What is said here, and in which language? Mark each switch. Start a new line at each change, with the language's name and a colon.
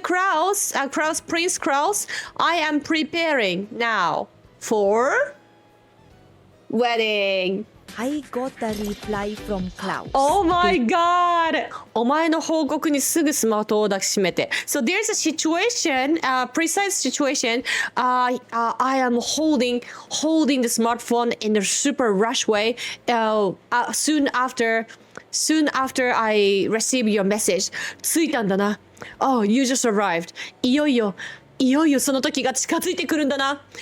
English: Klaus, Prince Klaus, I am preparing now for wedding. I got a reply from Klaus. Oh my god!
Japanese: お前の報告にすぐスマートを抱きしめて。
English: So there's a situation, precise situation. I am holding the smartphone in a super rush way. Soon after I receive your message.
Japanese: 着いたんだな。
English: Oh, you just arrived.
Japanese: いよいよその時が近づいてくるんだな。